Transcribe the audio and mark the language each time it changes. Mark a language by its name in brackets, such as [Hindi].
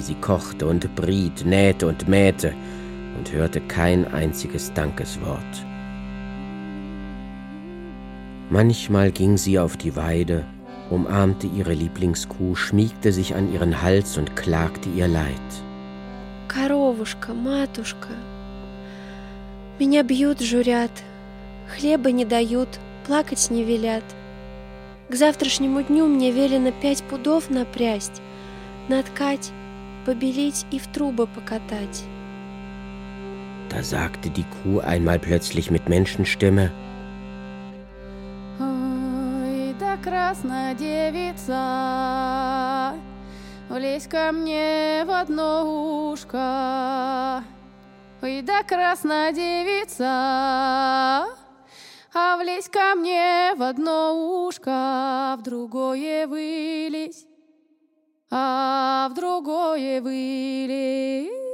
[German] Sie kochte und briet, nähte und mähte und hörte kein einziges Dankeswort. Manchmal ging sie auf die Weide, umarmte ihre Lieblingskuh, schmiegte sich an ihren Hals und klagte ihr Leid. [Russian] Korowuschka, Matuschka. Меня бьют, журят, хлеба не дают, плакать не велят. К завтрашнему дню мне велено 5 пудов напрясть, наткать, побелить и в трубы покатать. [German] Da sagte die Kuh einmal plötzlich mit Menschenstimme. [Russian] Ой, да красная девица, влезь ко мне в одно ушко. Ой, да красная девица, а влезь ко мне в одно ушко, в другое вылезь, а в другое вылезь.